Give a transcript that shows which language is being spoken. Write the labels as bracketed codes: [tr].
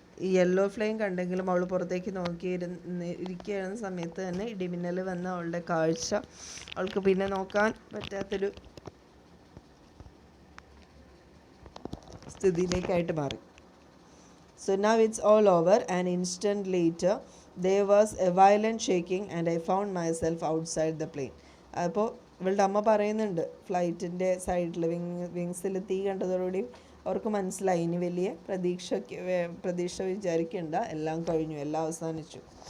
[ml] ഈ yellow flame കണ്ടെങ്കിലും അവൾ പുറത്തേക്ക് ഇരിക്കുന്ന സമയത്ത് തന്നെ ഇടിമിന്നൽ വന്ന അവളുടെ കാഴ്ച അവൾക്ക് പിന്നെ നോക്കാൻ പറ്റാത്തൊരു സ്ഥിതിയിലേക്കായിട്ട് മാറി. [en] So now it's all over. An instant later, there was a violent shaking and I found myself outside the plane. [ml] അപ്പോൾ ഇവളുടെ അമ്മ പറയുന്നുണ്ട്, ഫ്ലൈറ്റിൻ്റെ സൈഡിൽ വിങ്സിൽ തീ കണ്ടതോടുകൂടി അവർക്ക് മനസ്സിലായി ഇനി വലിയ പ്രതീക്ഷ വിചാരിക്കേണ്ട, എല്ലാം കഴിഞ്ഞു, എല്ലാം അവസാനിച്ചു.